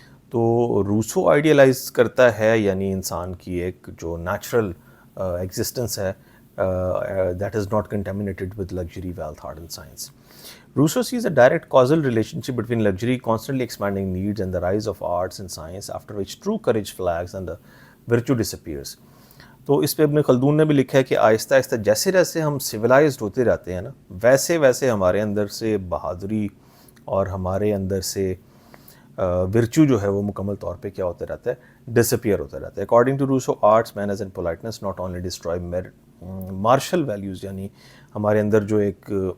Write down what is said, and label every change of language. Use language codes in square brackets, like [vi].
[ur] تو Rousseau idealise کرتا ہے یعنی انسان کی ایک جو نیچرل ایگزسٹنس ہے [en] That is not contaminated with luxury, wealth, art and science. Rousseau sees a direct causal relationship between luxury, constantly expanding needs, and the rise of arts and science, after which true courage flags and the virtue disappears. [ur] تو اس پہ ابن خلدون نے بھی لکھا ہے کہ آہستہ آہستہ جیسے جیسے ہم سویلائزڈ ہوتے جاتے ہیں نا، ویسے ویسے ہمارے اندر سے بہادری اور ہمارے اندر سے ورچو جو ہے وہ مکمل طور پہ کیا ہوتا رہتا ہے، ڈسپیئر ہوتا رہتا ہے. [en] according to Rousseau, arts, manners and politeness not only destroy martial values, [ur] یعنی ہمارے اندر جو ایک